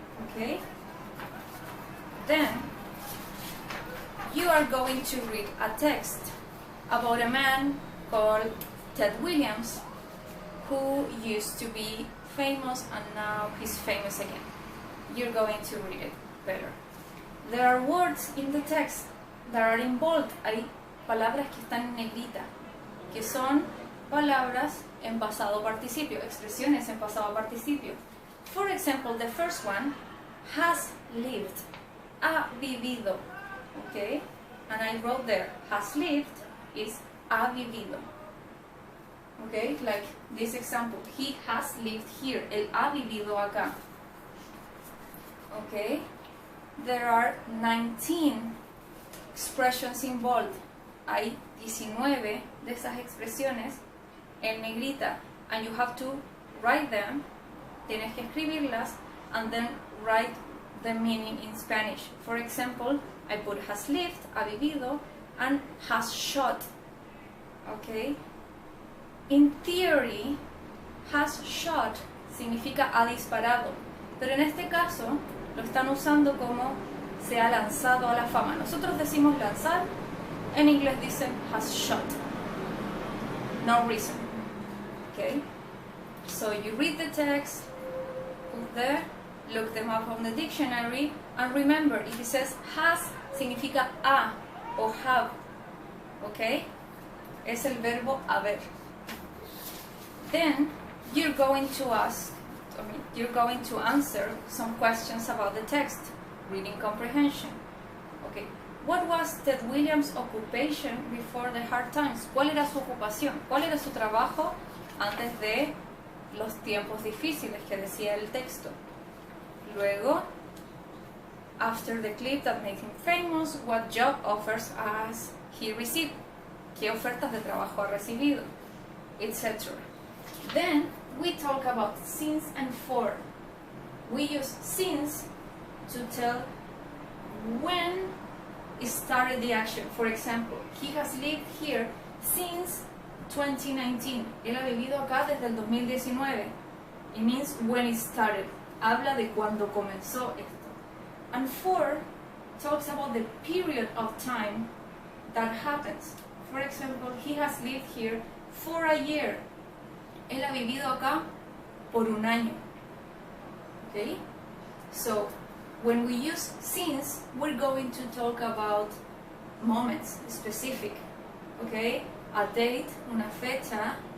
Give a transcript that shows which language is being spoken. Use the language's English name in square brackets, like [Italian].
[English] Okay, then you are going to read a text about a man called Ted Williams, who used to be famous and now he's famous again. You're going to read it better. There are words in the text that are in bold. [Spanish] Hay palabras que están en negrita, que son palabras en pasado participio, expresiones en pasado participio. [English] For example, the first one, has lived, [Spanish] ha vivido. [English] Okay, and I wrote there, has lived is [Spanish] ha vivido. [English] Okay, like this example, he has lived here, [Spanish] él ha vivido acá. [English] Okay, there are 19 expressions in bold. [Spanish] Hay 19 de esas expresiones en negrita, [English] and you have to write them. [Spanish] Tienes que escribirlas [English] and then write the meaning in Spanish. For example, I put has lived, [Spanish] ha vivido, [English] and has shot. Okay. In theory, [Spanish] has shot significa ha disparado, pero en este caso lo están usando como se ha lanzado a la fama. Nosotros decimos lanzar, en inglés dicen has shot. [English] No reason. Okay? So you read the text, put there, look them up on the dictionary, and remember, if it says has, [Spanish] significa ha [English] o have. Okay? [Spanish] Es el verbo haber. [English] Then you're going to answer some questions about the text, reading comprehension. Okay, what was Ted Williams' occupation before the hard times? [Spanish] ¿Cuál era su ocupación? ¿Cuál era su trabajo antes de los tiempos difíciles que decía el texto? [English] Luego, after the clip that made him famous, what job offers has he received? [Spanish] ¿Qué ofertas de trabajo ha recibido? Etc. [English] Then we talk about since and for. We use since to tell when it started the action. For example, he has lived here since 2019. [Spanish] Él ha vivido acá desde el 2019. [English] It means when it started. [Spanish] Habla de cuando comenzó esto. [English] And for talks about the period of time that happens. For example, he has lived here for a year. [Spanish] Él ha vivido acá por un año. [English] Okay? So, when we use since, we're going to talk about moments specific. Okay? A date, [Spanish] una fecha,